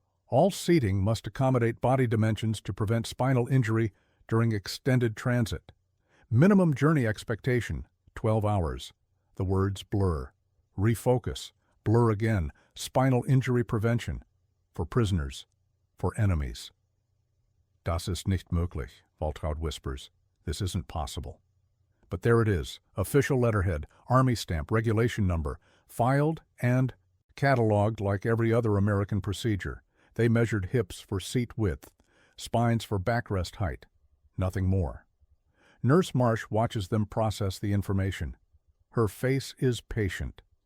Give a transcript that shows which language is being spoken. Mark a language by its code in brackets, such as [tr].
[en] All seating must accommodate body dimensions to prevent spinal injury during extended transit. Minimum journey expectation, 12 hours. The words blur. Refocus. Blur again. Spinal injury prevention. For prisoners. For enemies. [de] Das ist nicht möglich, [en] Waltraud whispers. This isn't possible. But there it is. Official letterhead, Army stamp, regulation number, filed and cataloged like every other American procedure. They measured hips for seat width, spines for backrest height. Nothing more. Nurse Marsh watches them process the information. Her face is patient.